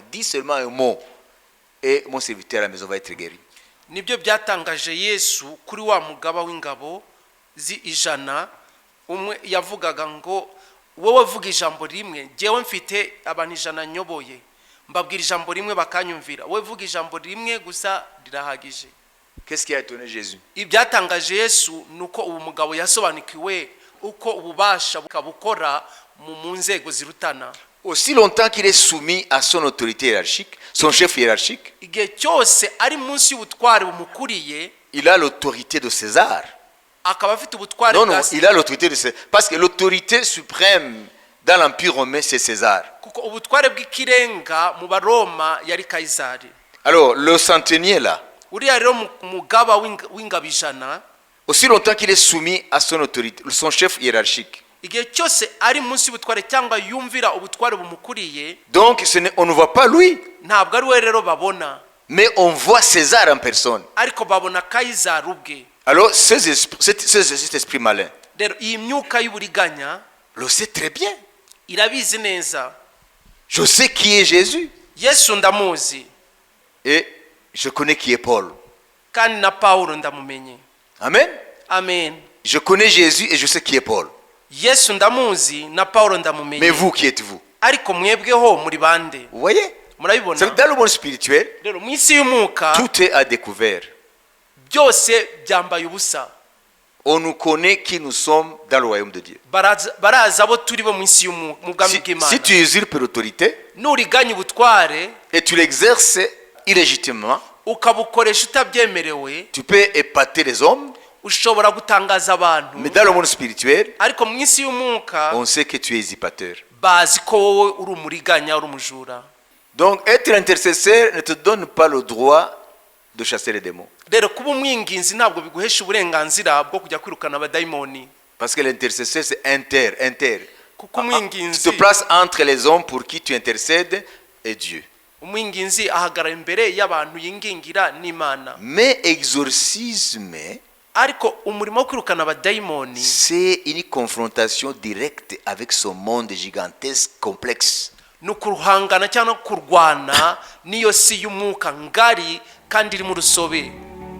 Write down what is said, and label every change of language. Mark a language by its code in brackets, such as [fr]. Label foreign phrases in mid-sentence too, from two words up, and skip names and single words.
[fr] Dis seulement un mot et mon serviteur à la maison va être guéri. [rw] Nibyo byatangaje Yesu kuri wa mugaba w'ingabo ijana, umwe yavugaga ngo wowe vuga ijambo rimwe, jewe mfite abantu ijana nyoboye, mbabwira ijambo rimwe bakanyumvira, wowe vuga ijambo rimwe gusa rirahagije. [fr] Qu'est-ce qui a étonné Jésus? [rw] Ibyatangaje Yesu nuko ubu mugabo yasobanukiwe uko ububasha bukabukora mu nzego zirutana. [fr] Aussi longtemps qu'il est soumis à son autorité hiérarchique, son chef hiérarchique, [rw] Igihe cyose ari munsi y'ubutware bumukuriye, [fr] il a l'autorité de César. [rw] akaba afite ubutware [fr] Non, non, [rw] bwa [fr] il a l'autorité de César. Parce que l'autorité suprême dans l'Empire romain, c'est César. [rw] kuko ubutware bw'ikirenga mu Baroma yari Kayisari. [fr] Alors, le centenier là, [rw] Uriya rero mugaba w'ingabo ijana, [fr] aussi longtemps qu'il est soumis à son autorité, son chef hiérarchique. [rw] igihe cyose ari munsi y'ubutware cyangwa yumvira ubutware bumukuriye, [fr] Donc, on ne voit pas lui, [rw] ntabwo ari we rero babona, [fr] mais on voit César en personne. [rw] ariko babona Kayisari ubwe. [fr] Alors, cet esprit malin [rw] Rero iyi myuka y'uburiganya [fr] le sait très bien. [rw] irabizi neza. [fr] Je sais qui est Jésus [rw] Yesu ndamuzi, [fr] et je connais qui est Paul. [rw] kandi na Pawulo ndamumenye. Amen. Amen. [fr] Je connais Jésus et je sais qui est Paul. [rw] Yesu ndamuzi na Pawulo [fr] Mais [rw] ndamumenye. [fr] vous, qui êtes-vous? [rw] Ariko mwebweho muri bande? [fr] Vous voyez? [rw] Murabibona? [fr] Dans le monde spirituel, [rw] Rero mu isi y'umwuka [fr] tout est à découvert. [rw] byose byambaye ubusa. [fr] On nous connaît qui nous sommes dans le royaume de Dieu. [rw] Baraza abo turi bo mu isi y'umwuka, mu bwami [fr] Si [rw] bw'Imana. [fr] tu usurpes l'autorité [rw] Nuriganya ubutware [fr] et tu l'exerces illégitimement, [rw] ukabukoresha utabyemerewe, [fr] tu peux épater les hommes, [rw] ushobora gutangaza abantu. [fr] mais dans le monde spirituel, [rw] Ariko mu isi y'umwuka [fr] on sait que tu es usurpateur. [rw] bazi ko wowe uri umuriganya, uri umujura. [fr] Donc être intercesseur ne te donne pas le droit de chasser les démons. [rw] Rero kuba umwinginzi ntabwo biguhesha uburenganzira bwo kujya kwirukana abadayimoni. [fr] Parce que l'intercesseur, c'est inter. [rw] Kuko [fr] Tu [rw] umwinginzi [fr] te places entre les hommes pour qui tu intercèdes et Dieu. [rw] umwinginzi ahagarara imbere y'abantu yingingira n'Imana. [fr] Mais exorcisme, [rw] Ariko umurimo wo kwirukana abadayimoni [fr] c'est une confrontation directe avec ce monde gigantesque, complexe. [rw] ni ukuruhangana cyangwa kurwana n'iyo si y'umwuka ngari kandi iri mu rusobe.